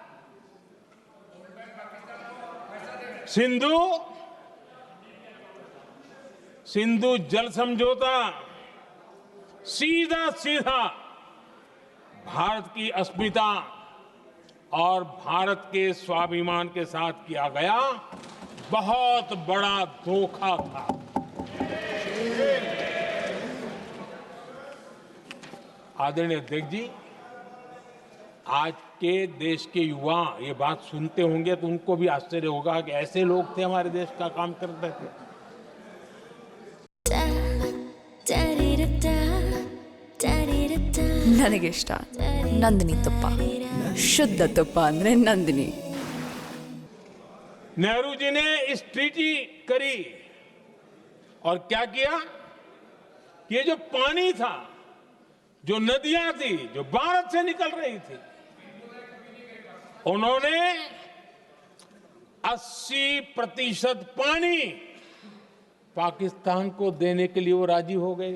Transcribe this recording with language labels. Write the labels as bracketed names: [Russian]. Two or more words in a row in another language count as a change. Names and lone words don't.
[Hindi] सिंधु जल समझौता सीधा सीधा भारत की अस्मिता और भारत के स्वाभिमान के साथ किया गया बहुत बड़ा धोखा था। आदरणीय अध्यक्ष जी, आज के देश के युवा ये बात सुनते होंगे तो उनको भी आश्चर्य होगा कि ऐसे लोग थे हमारे देश का काम करते थे। [Kannada] ನನಗೆ ಇಷ್ಟ ನಂದಿನಿ ತುಪ್ಪ. ಶುದ್ಧ ತುಪ್ಪ ಅಂದ್ರೆ ನಂದಿನಿ. [Hindi] नेहरू जी ने इस ट्रीटी करी और क्या किया? ये जो पानी था, जो नदियां थी, जो भारत से निकल रही थी, उन्होंने 80% पानी पाकिस्तान को देने के लिए वो राजी हो गए।